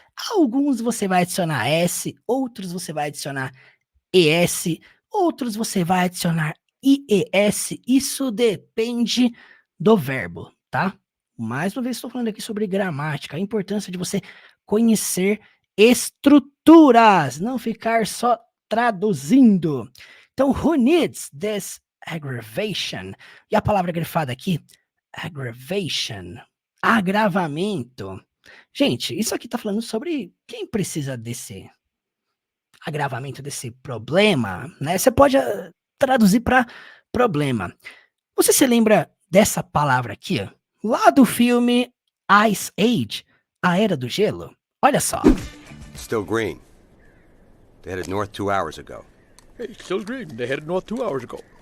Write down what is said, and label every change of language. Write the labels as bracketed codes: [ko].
[pt] Alguns você vai adicionar S, outros você vai adicionar ES, outros você vai adicionar IES. Isso depende do verbo, tá? Mais uma vez estou falando aqui sobre gramática, a importância de você conhecer estruturas, não ficar só traduzindo. [en] Então, who needs this aggravation? [pt] E a palavra grifada aqui, aggravation, agravamento. Gente, isso aqui tá falando sobre quem precisa desse agravamento desse problema, né? Você pode traduzir para problema. Você se lembra dessa palavra aqui, ó? Lá do filme Ice Age, a Era do Gelo? Olha só. [en] Still green. They headed north 2 hours ago. Hey, still green. They headed north 2 hours ago.